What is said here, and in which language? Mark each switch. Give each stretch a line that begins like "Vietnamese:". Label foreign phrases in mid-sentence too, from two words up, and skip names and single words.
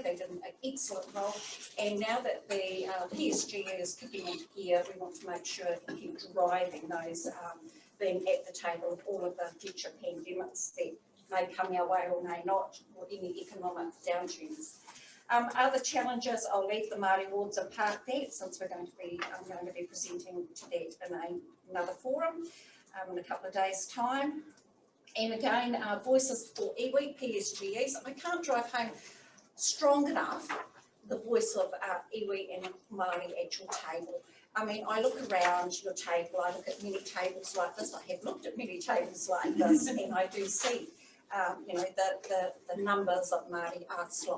English: They did an excellent role. And now that the PSG is kicking into gear, we want to make sure we keep driving those, being at the table of all of the future pandemics that may come our way or may not, or any economic downturns. Other challenges, I'll leave the Māori wards apart that, since I'm going to be presenting to that in another forum in a couple of days' time. And again, voices for iwi, PSGEs. I can't drive home strong enough the voice of iwi and Māori at your table. I mean, I look around your table, I look at many tables like this, I have looked at many tables like this, and I do see, the numbers of Māori are slight.